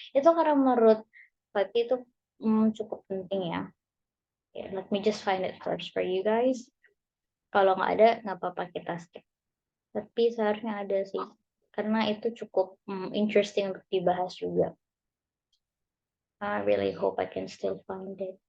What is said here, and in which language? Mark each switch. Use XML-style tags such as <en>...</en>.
<id>Itu karena menurut Fatih itu cukup penting ya.</id> <en>Okay, let me just find it first for you guys.</en> <id>Kalau nggak ada, nggak apa-apa kita skip. Tapi seharusnya ada sih, karena itu cukup, interesting untuk dibahas juga.</id> <en>I really hope I can still find it.</en>